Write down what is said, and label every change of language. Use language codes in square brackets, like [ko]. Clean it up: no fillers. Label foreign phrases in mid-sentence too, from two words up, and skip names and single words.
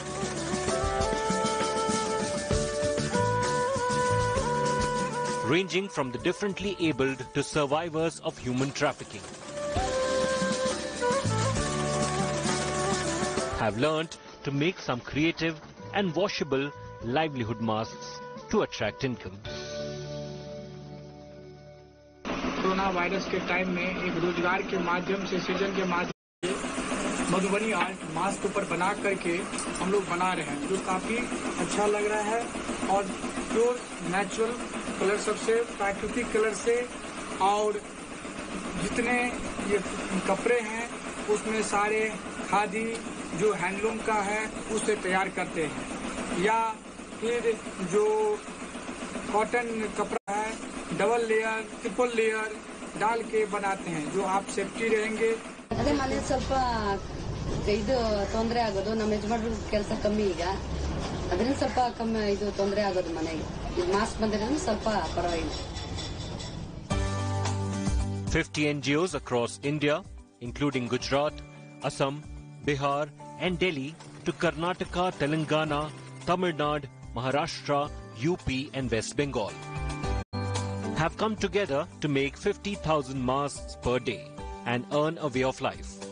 [en] ranging from the differently abled to survivors of human trafficking, have learnt to make some creative and washable livelihood masks to attract income. [hi] कोरोना वायरस के टाइम में एक रोजगार के माध्यम से सीजन के माध्यम से मधुबनी [en] art mask [hi] ऊपर बना करके हम लोग बना रहे हैं, जो काफी अच्छा लग रहा है और [en] pure natural colour [hi] सबसे प्राकृतिक कलर से, और जितने ये कपड़े हैं उसमें सारे खादी जो हैंडलूम का है उससे तैयार करते हैं, या फिर जो कॉटन कपड़ा है [en] double layer triple layer [hi] डाल के बनाते हैं, जो आप सेफ्टी रहेंगे. [kn] ಅದೇ ಮನೆ ಸ್ವಲ್ಪ ಇದು ತೊಂದರೆ ಆಗೋದು, ನಮ್ಮ ಯಜಮಾನ್ರ ಕೆಲಸ ಕಮ್ಮಿ ಈಗ, ಅದರಿಂದ ಸ್ವಲ್ಪ ಕಮ್ಮಿ ಇದು ತೊಂದರೆ ಆಗೋದು ಮನೆಗೆ. ಇದು ಮಾಸ್ಕ್ ಬಂದಿರೋದ್ರಿಂದ ಸ್ವಲ್ಪ ಪರವಾಗಿಲ್ಲ. [en] 50 NGOs across India, including Gujarat, Assam, Bihar and Delhi to Karnataka, Telangana, Tamil Nadu, Maharashtra, UP and West Bengal, have come together to make 50,000 masks per day and earn a way of life.